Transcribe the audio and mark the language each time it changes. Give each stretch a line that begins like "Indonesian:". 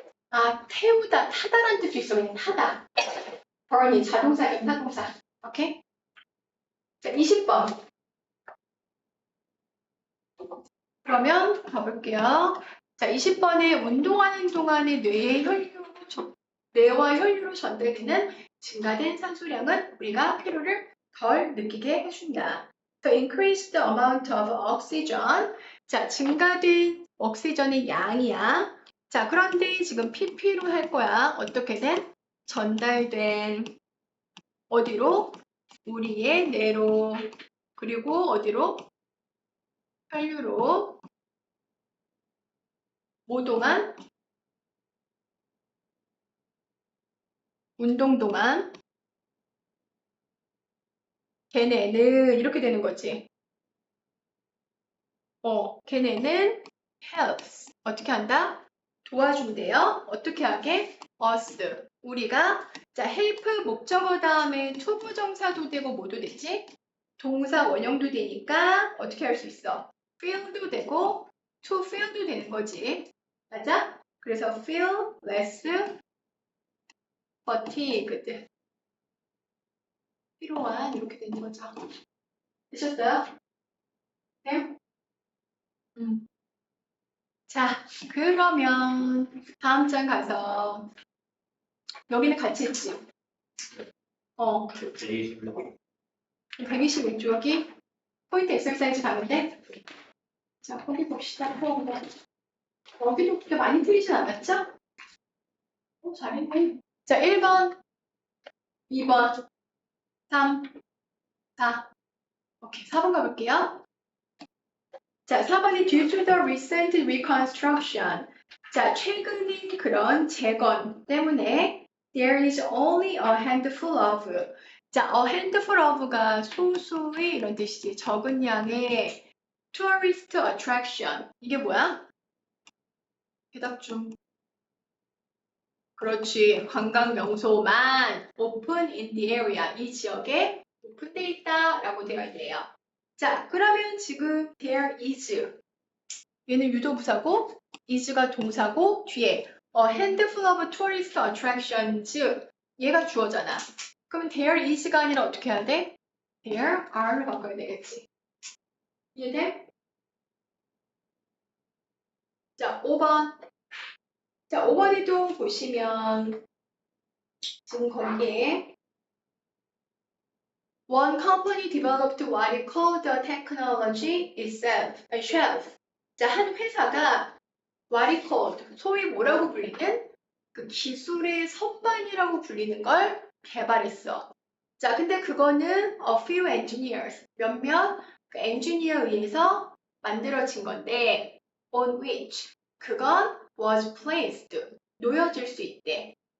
Korean: 아, 태우다, 타다라는 뜻도 있어. 그냥 타다. burn이 자동사, 타동사. 오케이? 자, 20번. 그러면 가볼게요. 자, 20번에 운동하는 동안에 뇌와 혈류로 전달되는 증가된 산소량은 우리가 피로를 덜 느끼게 해준다.
English: The increased amount of oxygen.
Korean: 자, 증가된 옥시전의 양이야. 자, 그런데 지금 pp로 할 거야. 어떻게든 전달된 어디로? 우리의 뇌로. 그리고 어디로? 혈류로. 뭐 동안? 운동 동안. 걔네는 이렇게 되는 거지. 걔네는 helps. 어떻게 한다? 도와준대요. 어떻게 하게? us. 우리가 자 help 목적어 다음에 투부정사도 되고 뭐도 되지? 동사 원형도 되니까 어떻게 할 수 있어? feel도 되고 to feel도 되는 거지. 맞아?
English: 그래서 feel less fatigued.
Korean: 피로한 이렇게 되는 거죠. 되셨어요? 네? 자, 그러면 다음 장 가서 여기는 같이 했지? 126쪽 여기 포인트 엑서사이즈 가는데 자, 거기 봅시다. 여기도 그렇게 많이 틀리진 않았죠? 잘했네. 자, 1번, 2번, 3, 4. 오케이, 4번 가볼게요. 자, 4번이
English: due to the recent reconstruction.
Korean: 자, 최근의 그런 재건 때문에
English: there is only a handful of.
Korean: 자, a handful of가 소수의 이런 뜻이지. 적은 양의 tourist attraction. 이게 뭐야? 대답 좀. 그렇지. 관광 명소만
English: open in the area.
Korean: 이 지역에 오픈되어 있다라고 되어 있네요. 자, 그러면 지금 there is. 얘는 유도부사고 is가 동사고 뒤에 a handful of tourist attractions. 얘가 주어잖아. 그럼 there is가 아니라 어떻게 해야 돼? there are를 바꿔야 되겠지. 이해돼? 자, 5번. 자, 5번에도 보시면 지금 거기에
English: one company developed what it called the technology itself.
Korean: 자, 한 회사가
English: what it called,
Korean: 소위 뭐라고 불리는 그 기술의 선반이라고 불리는 걸 개발했어. 자, 근데 그거는
English: a few engineers,
Korean: 몇몇 그 엔지니어에 의해서 만들어진 건데
English: on which,
Korean: 그건
English: was placed,
Korean: 놓여질 수 있대.